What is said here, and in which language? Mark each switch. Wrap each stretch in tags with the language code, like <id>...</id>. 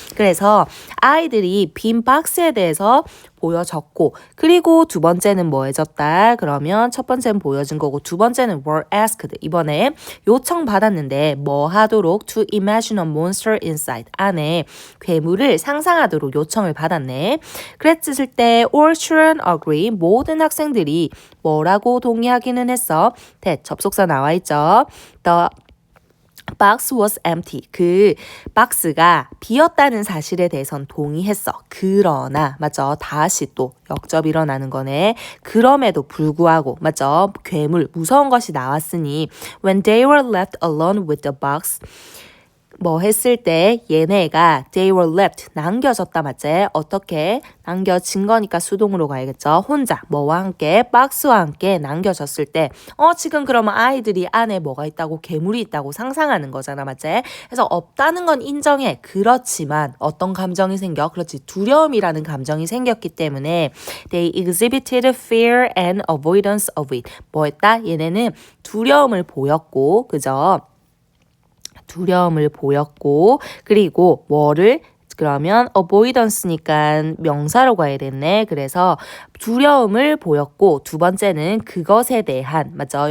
<ko>그래서 아이들이 빈 박스에 대해서 보여졌고 그리고 두 번째는 뭐 해졌다? 그러면 첫 번째는 보여진 거고 두 번째는</ko> <en>were asked.</en> <ko>이번에 요청받았는데 뭐 하도록?</ko> <en>To imagine a monster inside.</en> <ko>안에 괴물을 상상하도록 요청을 받았네. 그랬을 때</ko> <en>all children agree.</en> <ko>모든 학생들이 뭐라고 동의하기는 했어? that 접속사 나와 있죠.</ko> <en>The box was empty.</en> <ko>그 박스가 비었다는 사실에 대해선 동의했어. 그러나 맞죠? 다시 또 역접이 일어나는 거네. 그럼에도 불구하고 맞죠? 괴물 무서운 것이 나왔으니</ko> <en>when they were left alone with the box</en> <ko>뭐 했을 때 얘네가</ko> <en>they were left</en> <ko>남겨졌다 맞지? 어떻게? 남겨진 거니까 수동으로 가야겠죠. 혼자 뭐와 함께 박스와 함께 남겨졌을 때 지금 그러면 아이들이 안에 뭐가 있다고 괴물이 있다고 상상하는 거잖아 맞지? 그래서 없다는 건 인정해. 그렇지만 어떤 감정이 생겨? 그렇지. 두려움이라는 감정이 생겼기 때문에</ko> <en>they exhibited fear and avoidance of it.</en> <ko>뭐 했다? 얘네는 두려움을 보였고 그죠? 두려움을 보였고 그리고 뭐를 그러면 avoidance니까 명사로 가야 됐네. 그래서 두려움을 보였고 두 번째는 그것에 대한 맞죠?</ko>